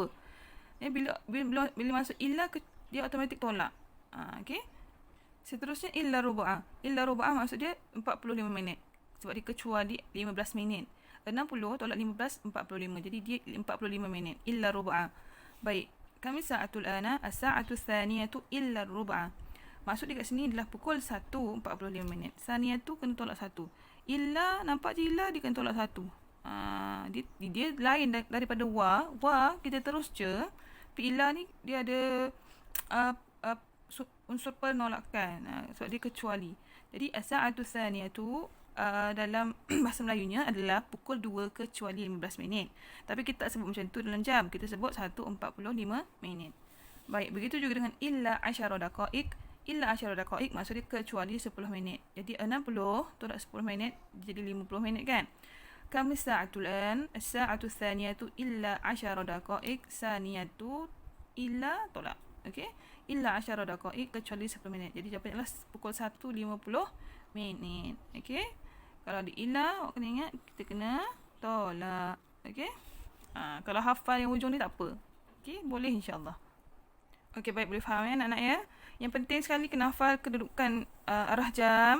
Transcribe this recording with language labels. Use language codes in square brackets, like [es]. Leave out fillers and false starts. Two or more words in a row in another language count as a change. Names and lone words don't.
[ms] Ya, bila masuk illa dia automatik tolak. Okey. Seterusnya [ar] إلا ربعا. إلا ربعا [ms] maksud dia 45 minit. Sebab dia kecuali 15 minit. 60 tolak 15 45. Jadi dia 45 minit. [ar] إلا ربعا. [ms] Baik. [ar] كم الساعة الآن الساعة الثانية إلا ربعا. [ms] Maksud dia kat sini adalah pukul 1:45 minit. Tsaniyatu kena tolak 1. Illa nampak je illa dia kena tolak 1. Dia lain daripada wa. Wa kita terus je. Tapi illa ni dia ada unsur penolakan, sebab dia kecuali. Jadi [ar] الساعة الثانية [ms] dalam bahasa Melayunya adalah pukul 2 kecuali 15 minit. Tapi kita tak sebut macam tu dalam jam. Kita sebut 1:45 minit. Baik, begitu juga dengan [ar] إلا 10 دقائق. إلا 10 دقائق [ms] maksud dia kecuali 10 minit. Jadi 60 tolak 10 minit jadi 50 minit kan? [ar] كم الساعة الآن الساعة الثانية إلا 10 دقائق ثانية إلا [ms] tolak. Okey? [ar] إلا 10 دقائق [ms] kecuali 10 minit. Jadi jawapannya adalah pukul 1:50 minit. Okey? Kalau ada illa, awak kena ingat kita kena tolak. Okey? Kalau hafal yang hujung ni tak apa. Okey? Boleh insya-Allah. Okey, baik, boleh faham ya anak-anak ya? Yang penting sekali kena hafal kedudukan arah jam.